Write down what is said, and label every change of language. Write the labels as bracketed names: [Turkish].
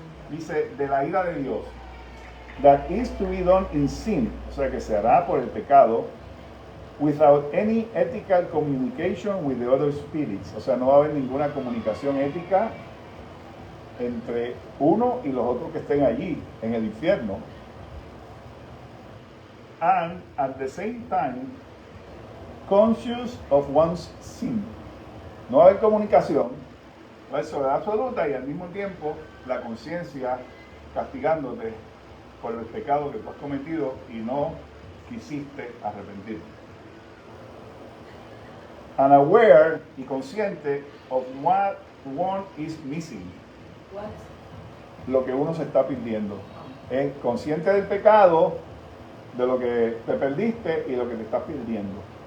[Spanish] Dice, de la ira de Dios. [English] That is to be done in sin, [Spanish] o sea que se hará por el pecado, [English] without any ethical communication with the other spirits, [Spanish] o sea, no va a haber ninguna comunicación ética entre uno y los otros que estén allí en el infierno. [English] And at the same time, conscious of one's sin. [Spanish] No va a haber comunicación, va a haber soledad absoluta y al mismo tiempo la conciencia castigándote por el pecado que tú has cometido y no quisiste arrepentirte. [English] Unaware [Spanish] y consciente [English] of what one is missing. What? [Spanish] Lo que uno se está perdiendo. Es consciente del pecado, de lo que te perdiste y lo que te estás perdiendo.